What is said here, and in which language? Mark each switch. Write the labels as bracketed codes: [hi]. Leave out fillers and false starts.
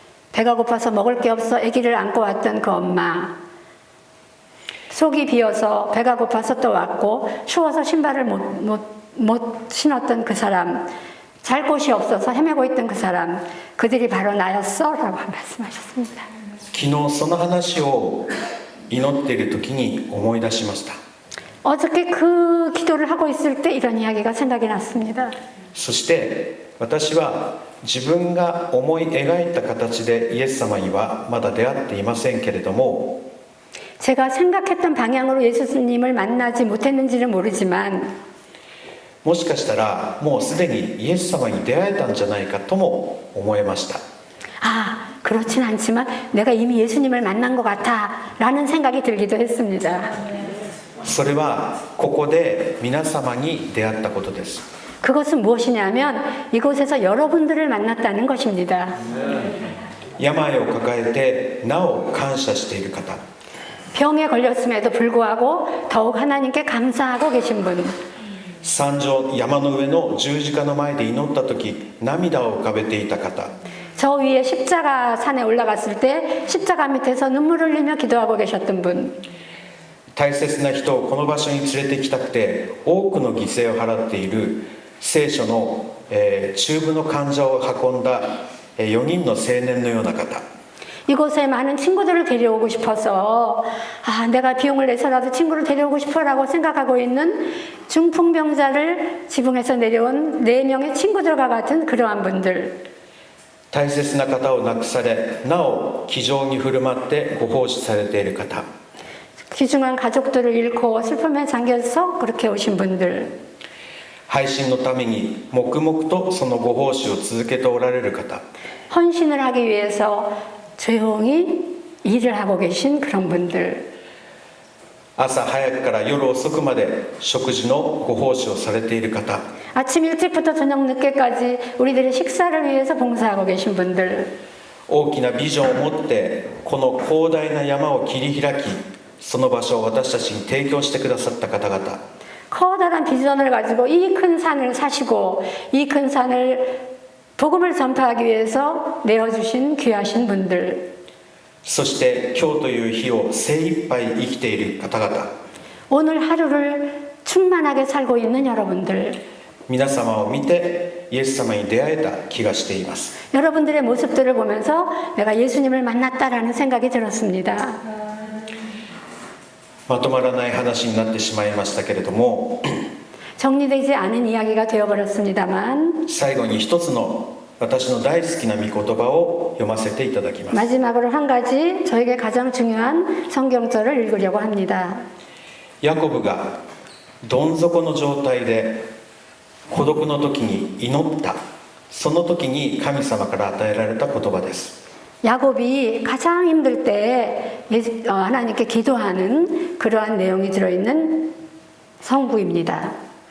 [ko] 배가 고파서 먹을 게 없어 아기를 안고 왔던 그 엄마, 속이 비어서 배가 고파서 또 왔고 추워서 신발을 못 신었던 그 사람, 잘 곳이 없어서 헤매고 있던 그 사람, 그들이 바로 나였어 라고 말씀하셨습니다. [ja] 昨日その話を祈っている時に思い出しました。 [ko] 어저께 그 기도를 하고 있을 때 이런 이야기가 생각이 났습니다. [ja] そして私は自分が思い描いた形でイエス様にはまだ出会っていませんけれども、 [ko] 제가 생각했던 방향으로 예수님을 만나지 못했는지는 모르지만 [ja] もしかしたらもうすでにイエス様に出会えたんじゃないかとも思えました。 [ko] 아, 그렇진 않지만 내가 이미 예수님을 만난 것 같아 라는 생각이 들기도 했습니다. [ja] それはここで皆様に出会ったことです。 [ko] 그것은 무엇이냐면 이곳에서 여러분들을 만났다는 것입니다. [ja] 病を抱えてなお感謝している方、 [ko] 병에 걸렸음에도 불구하고 더욱 하나님께 감사하고 계신 분, [ja] 山上山の上の十字架の前で祈った時涙を浮かべていた方、 [ko] 저 위에 십자가 산에 올라갔을 때 십자가 밑에서 눈물을 흘리며 기도하고 계셨던 분, [ja] 大切な人をこの場所に連れてきたくて多くの犠牲を払っている聖書の、中部の患者を運んだ4人の青年のような方、 [ko] 이곳에 많은 친구들을 데려오고 싶어서 내가 비용을 내서라도 친구를 데려오고 싶어라고 생각하고 있는 중풍병자를 지붕에서 내려온 4명의 친구들과 같은 그러한 분들, [ja] 大切な方を亡くされなお気丈に振る舞ってご奉仕されている方、 [ko] 귀중한 가족들을 잃고 슬픔에 잠겨서 그렇게 오신 분들, [ja] 配信のために黙々とそのご奉仕を続けておられる方、 [ko] 헌신을 하기 위해서 조용히 일을 하고 계신 그런 분들, [ja] 朝早くから夜遅くまで食事のご奉仕をされている方、 [ko] 아침 일찍부터 저녁 늦게까지 우리들의 식사를 위해서 봉사하고 계신 분들, [ja] 大きなビジョンを持ってこの広大な山を切り開きその場所を私たちに提供してくださった方々、 [ko] 커다란 비전을 가지고 이 큰 산을 사시고 이 큰 산을 복음을 전파하기 위해서 내어주신 귀하신 분들, [ja] そして今日という日を精一杯生きている方々、 [ko] 오늘 하루를 충만하게 살고 있는 여러분들, [ja] 皆様を見てイエス様に出会えた気がしています。 [ko] 여러분들의 모습들을 보면서 내가 예수님을 만났다라는 생각이 들었습니다. [ja] まとまらない話になってしまいましたけれども、 [ko] 정리되지 않은 이야기가 되어버렸습니다만 [ja] 最後に一つの私の大好きな御言葉を読ませていただきます。 [ko] 마지막으로 한 가지 저에게 가장 중요한 성경절을 읽으려고 합니다. [ja] ヤコブがどん底の状態で孤独の時に祈った、その時に神様から与えられた言葉です。 [ko] 야곱이 가장 힘들 때 하나님께 기도하는 그러한 내용이 들어있는 성구입니다.